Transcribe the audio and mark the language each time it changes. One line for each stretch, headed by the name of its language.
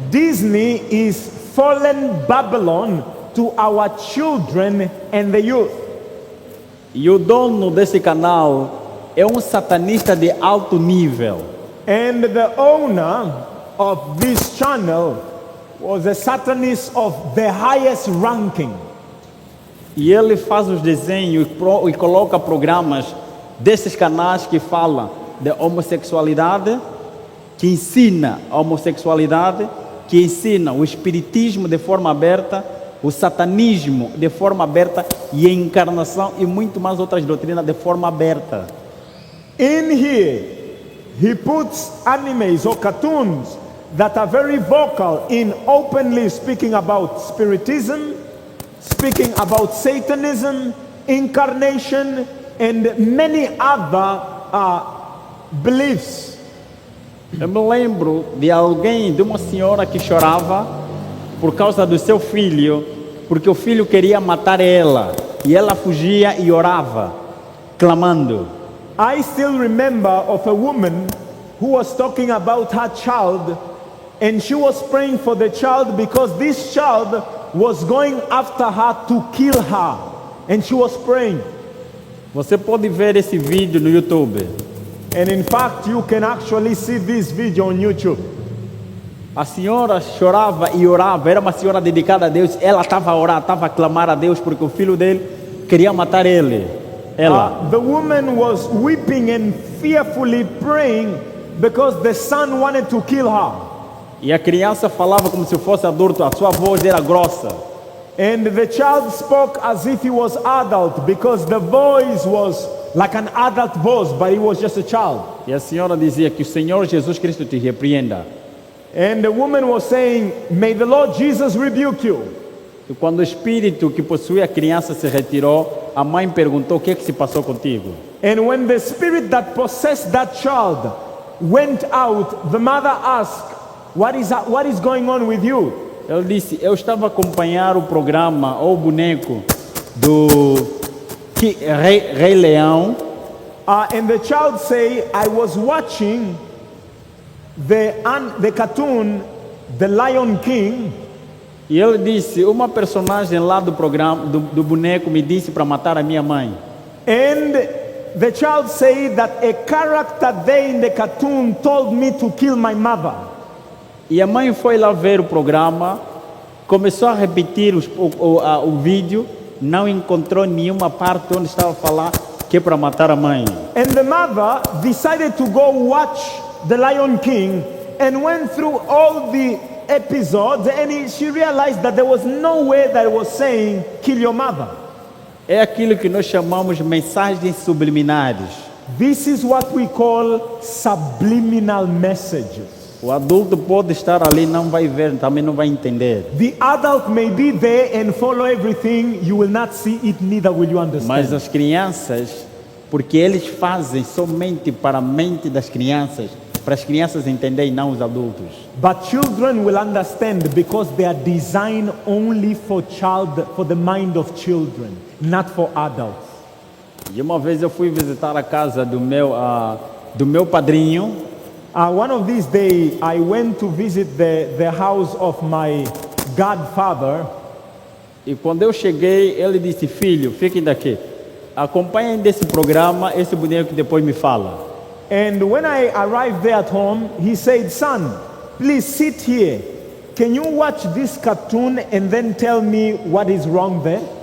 English: Disney is fallen Babylon to our children and the youth.
Portuguese: E o dono desse canal é um satanista de alto nível.
English: And the owner of this channel was a satanist of the highest ranking.
Portuguese: E ele faz os desenhos e coloca programas desses canais que falam de homossexualidade, que ensina a homossexualidade, que ensina o espiritismo de forma aberta, o satanismo de forma aberta e a encarnação e muito mais outras doutrinas de forma aberta.
English: In here, he puts animes or cartoons that are very vocal in openly speaking about spiritism, speaking about Satanism, incarnation, and many other beliefs.
Portuguese: Eu me lembro de alguém, de uma senhora que chorava por causa do seu filho, porque o filho queria matar ela, e ela fugia e orava, clamando.
English: I still remember of a woman who was talking about her child, and she was praying for the child because this child was going after her to kill her, and she was praying.
Portuguese: Você pode ver esse vídeo no YouTube.
English: And in fact, you can actually see this video on YouTube.
Portuguese: A senhora chorava e orava, era uma senhora dedicada a Deus. Ela estava a orar, estava a clamar a Deus porque o filho dele queria matar ela.
English: The woman was weeping and fearfully praying because the son wanted to kill her.
Portuguese: E a criança falava como se fosse adulto, a sua voz era grossa.
English: And the child spoke as if he was adult because the voice was like an adult voice, but he was just a child.
Portuguese: E a senhora dizia que o Senhor Jesus Cristo te repreenda.
English: And the woman was saying, may the Lord Jesus rebuke you.
Portuguese: E quando o espírito que possuía a criança se retirou, a mãe perguntou: o que é que se passou contigo?
English: And when the spirit that possessed that child went out, the mother asked, what is going on with you?
Portuguese: Ele disse: eu estava a acompanhar o programa ou o boneco do Rei Leão.
English: And the child say, I was watching the cartoon, The Lion King.
Portuguese: E ele disse: uma personagem lá do programa, do boneco, me disse para matar a minha mãe.
English: And the child said that a character there in the cartoon told me to kill my mother.
Portuguese: E a mãe foi lá ver o programa, começou a repetir o vídeo, não encontrou nenhuma parte onde estava a falar que é para matar a mãe.
English: And the mother decided to go watch The Lion King and went through all the episodes, and she realized that there was no way that it was saying kill your mother.
Portuguese: É aquilo que nós chamamos de mensagens subliminares.
English: This is what we call subliminal messages.
Portuguese: O adulto pode estar ali, não vai ver, também não vai entender.
English: The adult may be there and follow everything, you will not see it, neither will you
Portuguese: Mas
English: understand.
Portuguese: as crianças, porque eles fazem somente para a mente das crianças, para as crianças entenderem, não os adultos.
English: But children will understand because they are designed only for the mind of children, not for adults.
Portuguese: E uma vez eu fui visitar a casa do meu padrinho.
English: One of these days, I went to visit the house of my godfather.
Portuguese: E quando eu cheguei, ele disse: filho, fiquem daqui, acompanhem desse programa, esse boneco depois me fala.
English: And when I arrived there at home, he said, son, please sit here. Can you watch this cartoon and then tell me what is wrong there?